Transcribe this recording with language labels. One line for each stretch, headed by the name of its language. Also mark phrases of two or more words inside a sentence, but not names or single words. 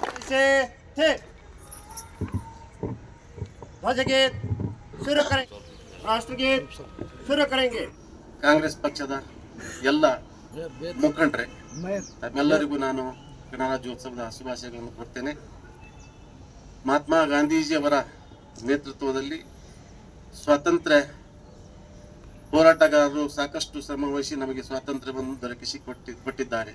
Hindi: से थे। ध्वज गीत शुरू करें, राष्ट्रगीत शुरू करेंगे.
Kannada: ಕಾಂಗ್ರೆಸ್ ಪಕ್ಷದ ಎಲ್ಲ ಮುಖಂಡರೇ, ತಮ್ಮೆಲ್ಲರಿಗೂ ನಾನು ಗಣರಾಜ್ಯೋತ್ಸವದ ಶುಭಾಶಯಗಳನ್ನು ಕೊಡ್ತೇನೆ. ಮಹಾತ್ಮ ಗಾಂಧೀಜಿಯವರ ನೇತೃತ್ವದಲ್ಲಿ ಸ್ವಾತಂತ್ರ್ಯ ಹೋರಾಟಗಾರರು ಸಾಕಷ್ಟು ಶ್ರಮವಹಿಸಿ ನಮಗೆ ಸ್ವಾತಂತ್ರ್ಯವನ್ನು ಕೊಟ್ಟಿದ್ದಾರೆ.